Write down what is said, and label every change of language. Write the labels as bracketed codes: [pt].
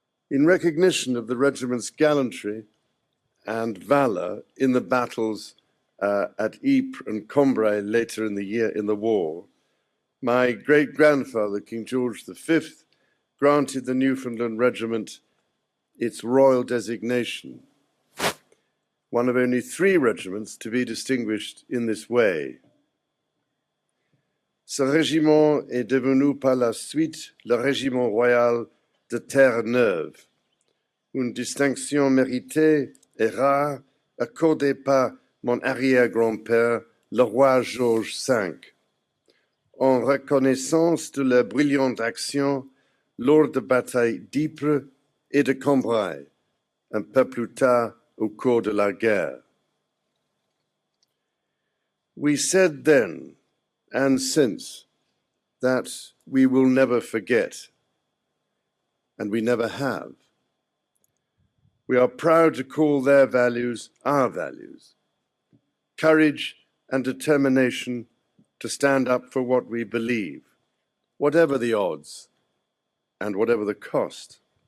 [en] In recognition of the regiment's gallantry and valor in the battles at Ypres and Cambrai later in the war, my great-grandfather, King George V, granted the Newfoundland Regiment its royal designation, one of only 3 regiments to be distinguished in this way. [fr] Ce régiment est devenu par la suite le Régiment royal de Terre-Neuve, une distinction méritée et rare accordée par mon arrière-grand-père, le roi George V, en reconnaissance de la brillante action lors de batailles d'Ypres et de Cambrai, un peu plus tard au cours de la guerre. [en] We said then and since that we will never forget, and we never have. We are proud to call their values our values, courage and determination to stand up for what we believe, whatever the odds and whatever the cost.